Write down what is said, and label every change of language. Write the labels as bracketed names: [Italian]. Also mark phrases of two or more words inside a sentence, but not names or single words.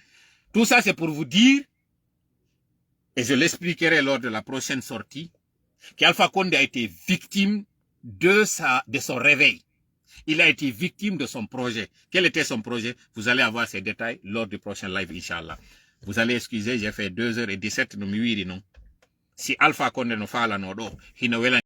[French] Tout ça, c'est pour vous dire, et je l'expliquerai lors de la prochaine sortie, qu'Alpha Condé a été victime de son réveil. Il a été victime de son projet. Quel était son projet? Vous allez avoir ces détails lors du prochain live, Inch'Allah. Vous allez excuser, j'ai fait 2h17 [Fula] no mi wiri non. Si Alpha Condé no fala no do, hino wela